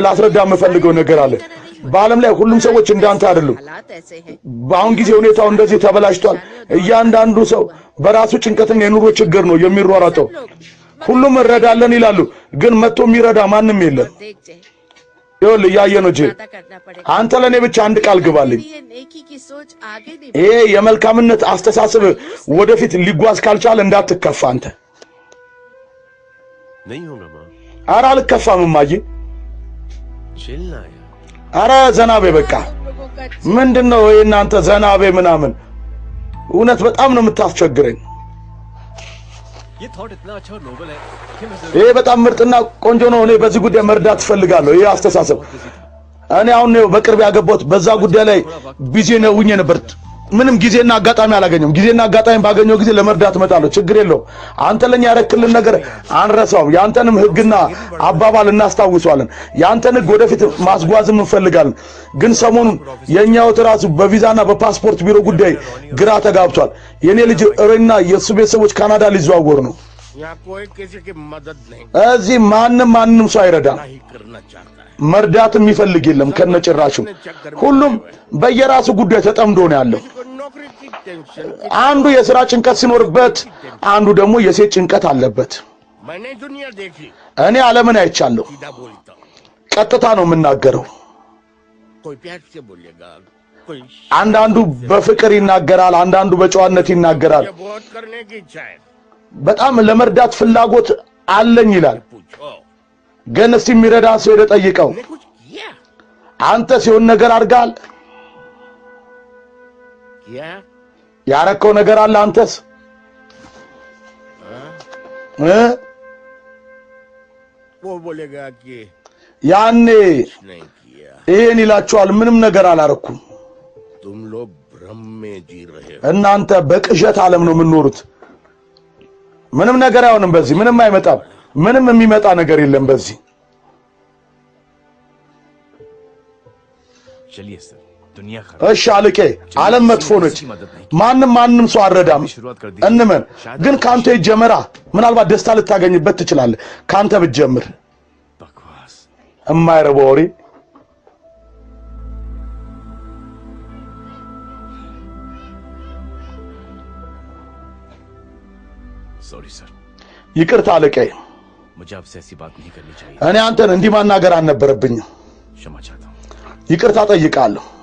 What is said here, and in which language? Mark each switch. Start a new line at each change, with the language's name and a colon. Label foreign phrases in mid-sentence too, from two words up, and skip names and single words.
Amharic: ላስረዳ የምፈልገው ነገር አለ በአለም ላይ ሁሉም ሰዎች እንዳንተ አይደሉም በአሁን ጊዜ ሁኔታው እንደዚህ ተበላሽቷል እያንዳንዱ ሰው በራሱ ጭንቀትና የኑሮ ችግር ነው የሚሯሯጠው ሁሉም እረዳለን ይላሉ ግን መጥቶ የሚረዳ ማንም የለም ይኸውልህ እያየህ ነው አንተ ለኔ ብቻ አንድ ቃል ግባልኝ ይሄ የመልካምነት አስተሳሰብ ወደፊት ሊጓዝ ካልቻለ እንዳትከፋ አንተ
Hindi: नहीं होगा मां
Amharic: አረ አልከፋም ማጂ
Hindi: चिल्ला यार
Amharic: አረ ዘናቤ በቃ ምንድነው እናንተ ዘናቤ ምናምን እውነት በጣም ነው የምታስቸግረኝ
Hindi: ये थॉट इतना अच्छा और नोबल है कि मैं
Amharic: ይሄ በጣም ምርጥና ቆንጆ ነው እኔ በዚህ ጉዳይ መርዳት ፈልጋለሁ ይሄ አስተሳሰብ እኔ አሁን ነው በቅርብ ያገባሁት በዛ ጉዳይ ላይ ቢዚ ነው ውኜ ነበር ምንም ጊዜና አጋጣሚ አላገኘም ጊዜና አጋጣሚ ባገኘው ጊዜ ለመርዳት መጣለው ችግር የለው አንተ ለኛ ያረክልን ነገር አንረሳውም ያንተንም ህግና አባባል እናስታውሳለን ያንተን ህግ ወደፊት ማስጓዝም እንፈልጋለን ግን ሰሞኑን የኛው ተራሱ በቪዛና በፓስፖርት ቢሮ ጉዳይ ግራ ተጋብቷል የኔ ልጅ እረና የሱ ቤተሰቦች ካናዳ ሊዘዋወሩ ነው
Hindi: यहाँ कोई किसी की मदद नहीं
Amharic: እዚህ ማንንም ሰው አይረዳም
Hindi: करना चाहता है
Amharic: መርዳት የሚፈልግ የለም ከነጭራሹ ሁሉም በየራሱ ጉዳይ ተጠምዶ ነው ያለው
Hindi: नौकरी की टेंशन
Amharic: አንዱ የሥራ ጭንቀት ሲኖርበት አንዱ ደግሞ የሴት ጭንቀት አለበት
Hindi: मैंने दुनिया देखी
Amharic: እኔ ዓለምን አይቻለሁ
Hindi: सीधा बोलता हूँ
Amharic: ቀጥታ ነው የምናገረው
Hindi: कोई प्यार से बोलेगा कोई
Amharic: አንዳንዱ በፍቅር ይናገራል አንዳንዱ በጨዋነት ይናገራል
Hindi: मुझे बहुत करने की इच्छा है
Amharic: በጣም ለመርዳት ፍላጎት አለኝ ይላል
Hindi: पूछो
Amharic: ግን እስቲ የሚረዳ ሰው ይጠይቀው
Hindi: मैंने कुछ किया
Amharic: አንተ ሲሆን ነገር አድርጋል
Hindi: किया
Amharic: ያረከው ነገር አለ አንተስ
Hindi: वो बोलेगा कि
Amharic: ያኔ
Hindi: नहीं किया
Amharic: ይሄን ይላችኋል ምንም ነገር አላረኩም
Hindi: तुम लोग भ्रम में जी रहे हो
Amharic: እናንተ በቅዠት ዓለም ነው የምትኖሩት ምንም ነገር አይሆንም በዚህ ምንም አይመጣም ምንም የሚመጣ ነገር የለም በዚህ
Hindi: चलिए सर दुनिया खराब
Amharic: እሺ አለቄ ዓለም መጥፎ ነች ማንንም ሰው አረዳም እንመን ግን ካንተ ይጀመራ ምናልባት ደስታ ልታገኝበት ትችላለህ ካንተ ብትጀምር
Hindi: बकवास
Amharic: የማይረባ ወሬ
English: sorry sir
Amharic: ይቅርታ አለቄ
Hindi: मुझे आपसे ऐसी बात नहीं करनी चाहिए
Amharic: እኔ አንተን እንዲህ ማናገር አልነበረብኝም
Hindi: क्षमा चाहता हूँ
Amharic: ይቅርታ ጠይቃለሁ